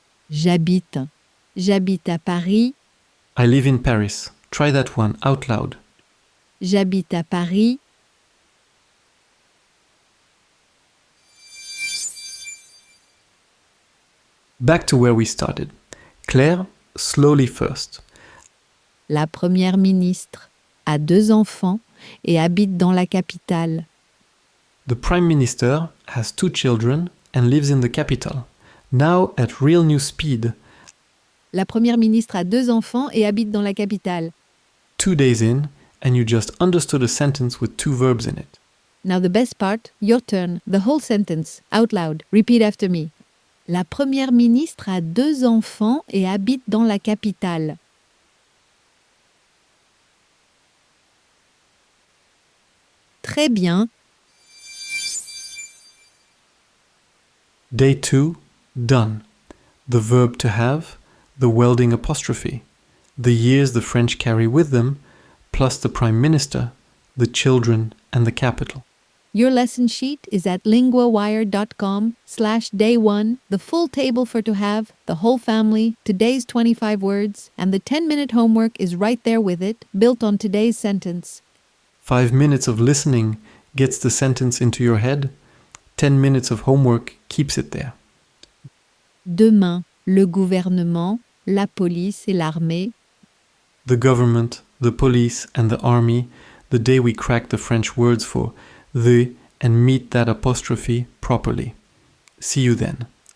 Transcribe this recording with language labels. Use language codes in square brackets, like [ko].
[fr] J'habite. J'habite à Paris. [en] I live in Paris. Try that one out loud. [fr] J'habite à Paris. [en] Back to where we started. Claire, slowly first. [fr] La Première ministre a 2 enfants et habite dans la capitale. [en] The Prime Minister has 2 children and lives in the capital. Now at real new speed, [fr] La première ministre a 2 enfants et habite dans la capitale. [en] 2 days in, and you just understood a sentence with 2 verbs in it. Now the best part, your turn, the whole sentence, out loud. Repeat after me. [fr] La première ministre a 2 enfants et habite dans la capitale. Très bien. [en] Day 2, done. The verb to have, the welding apostrophe, the years the French carry with them, plus the Prime Minister, the children, and the capital. Your lesson sheet is at linguawire.com/day1, the full table for to have, the whole family, today's 25 words, and the 10-minute homework is right there with it, built on today's sentence. 5 minutes of listening gets the sentence into your head. 10 minutes of homework keeps it there. [fr] Demain, le gouvernement, la police et l'armée [en] The government, the police, and the army, the day we crack the French words for the and meet that apostrophe properly. See you then.